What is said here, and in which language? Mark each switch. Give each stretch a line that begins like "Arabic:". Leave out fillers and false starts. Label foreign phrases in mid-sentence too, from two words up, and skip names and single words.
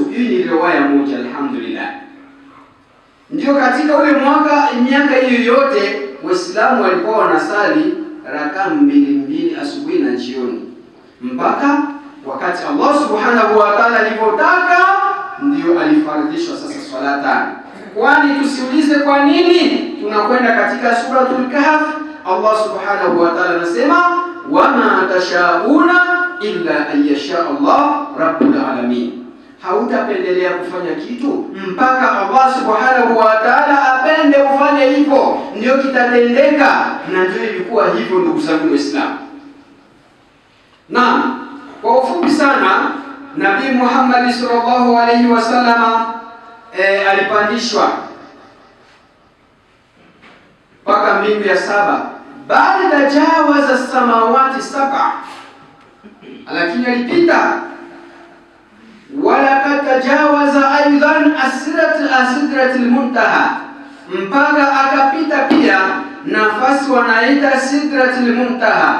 Swahili: Hii ni riwaya moja, alhamdulillah. Ndio katika ule miaka hiyo yote Waislamu walikuwa wanasali rakaa mbili asubuhi na jioni, mpaka wakati Allah
Arabic: سبحانه وتعالى
Swahili: alipotaka ndio alifaradhisha sasa swala tano. Kwani tusiulize kwa nini tunakwenda katika suratul Kahf. Allah
Arabic: سبحانه وتعالى
Swahili: anasema
Arabic: وما تشاءون إلا أن يشاء الله رب العالمين.
Swahili: Hautapendelea kufanya kitu mpaka Allah
Arabic: سبحانه وتعالى
Swahili: apende ufanye hivyo, ndio kitatendeka. Na ndio ilikuwa hivyo, ndugu zangu Waislamu. Na kwa ufupi sana, Nabii Muhammad
Arabic: صلى الله عليه وسلم
Swahili: alipandishwa mpaka mbingu ya saba, baada
Arabic: جاوز سماوات سبع,
Swahili: lakini alipita wala katajawaza aidan asidratil muntaha, mpaka akapita pia nafasi wanaita sidratil muntaha.